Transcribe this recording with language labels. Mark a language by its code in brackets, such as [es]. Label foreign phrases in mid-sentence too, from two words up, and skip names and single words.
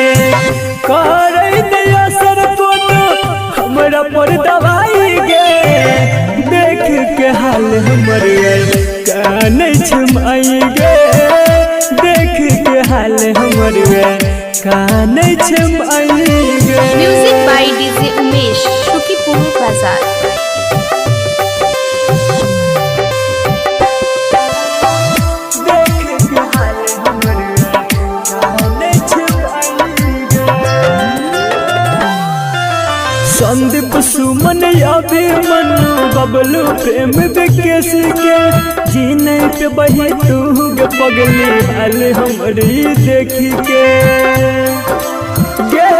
[mai] करे ने असर कोनो हमरा पर दवाई गे। देख के हाल हमर काने छे माई गे। देख के हाल हमर काने छे माई गे। [en] music by DJ Umesh, Shukipur Bazar. [mai] संदीप सुमन अभी मनु बबलू प्रेम विकेश के जीने पे बही तू गे पगली हाल हमरी देखी के गे।